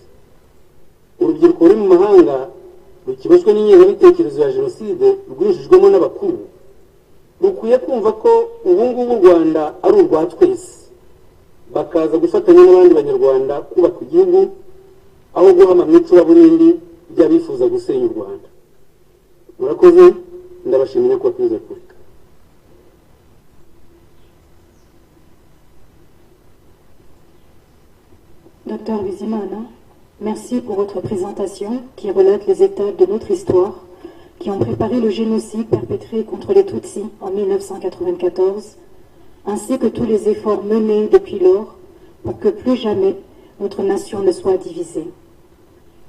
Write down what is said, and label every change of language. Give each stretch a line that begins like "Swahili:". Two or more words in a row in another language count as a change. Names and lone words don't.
Kinyarwanda: Urubyiruko ruri mu mahanga rukiboshywe n'ingengabitekerezo ya jenoside rwinjijwemo n'abakuru rukwiye kumva ko ubu ngubu u Rwanda ari urwa twese, bakaza gufatanya n'abandi banyarwanda kubaka igihugu aho guhama mu icuraburindi by'abifuza gusenya u Rwanda. Murakoze, ndabashimiye ko tuze kureka.
French: Dr Bizimana, merci pour votre présentation qui relate les étapes de notre histoire qui ont préparé le génocide perpétré contre les Tutsis en 1994, ainsi que tous les efforts menés depuis lors pour que plus jamais notre nation ne soit divisée.